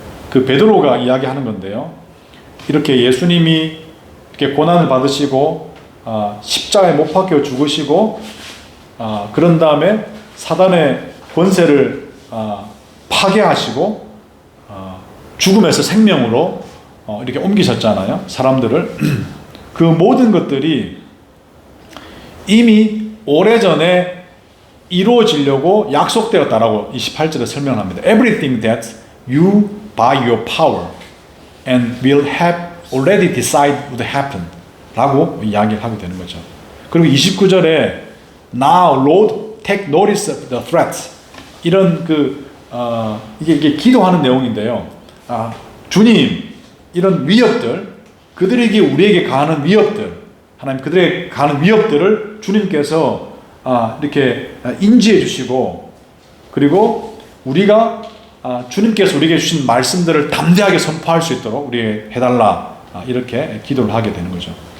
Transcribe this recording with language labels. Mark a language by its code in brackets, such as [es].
[ko] 그 베드로가 이야기하는 건데요. 이렇게 예수님이 이렇게 고난을 받으시고 십자가에 못 박혀 죽으시고 그런 다음에 사단의 권세를 파괴하시고 죽음에서 생명으로 이렇게 옮기셨잖아요. 사람들을. 그 모든 것들이 이미 오래전에 이루어지려고 약속되었다라고 28절에 설명합니다. [en] Everything that you by your power and will have already decided would happen [ko] 라고 이야기를 하게 되는 거죠. 그리고 29절에 [en] Now Lord take notice of the threats [ko] 이런 이게 기도하는 내용인데요. 주님 이런 위협들 그들에게 우리에게 가하는 위협들 하나님 그들에게 가하는 위협들을 주님께서 이렇게 인지해 주시고 그리고 우리가 주님께서 우리에게 주신 말씀들을 담대하게 선포할 수 있도록 우리에게 해달라 이렇게 기도를 하게 되는 거죠.